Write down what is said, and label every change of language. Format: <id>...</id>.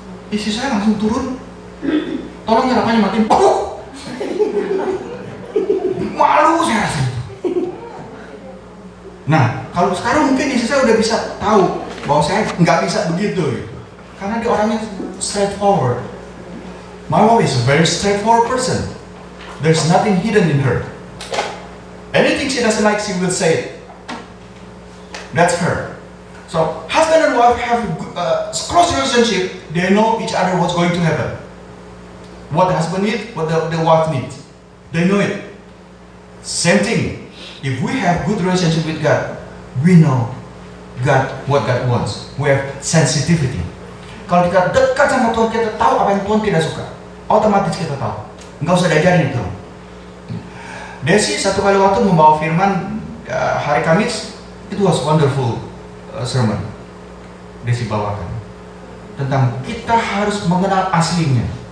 <id>Istri saya langsung turun, tolong nyalakannya matiin. Malu saya rasa itu. Nah, kalau sekarang mungkin istri saya udah bisa tahu bahwa saya nggak bisa begitu gitu. Karena dia orangnya straightforward.</id> <en>My wife is a very straightforward person. There's nothing hidden in her. Anything she doesn't like, she will say it. That's her. So, husband and wife have a close relationship. They know each other what's going to happen. What the husband needs, what the wife needs. They know it. Same thing. If we have good relationship with God, we know God, what God wants. We have sensitivity.</en> <id>Kalau kita dekat sama Tuhan, kita tahu apa yang Tuhan tidak suka. Otomatis kita tahu. Nggak usah diajarin itu. Desi satu kali waktu membawa firman hari Kamis, itu</id> <en>was wonderful sermon.</en> <id>Desi bawakan tentang kita harus mengenal aslinya.</id>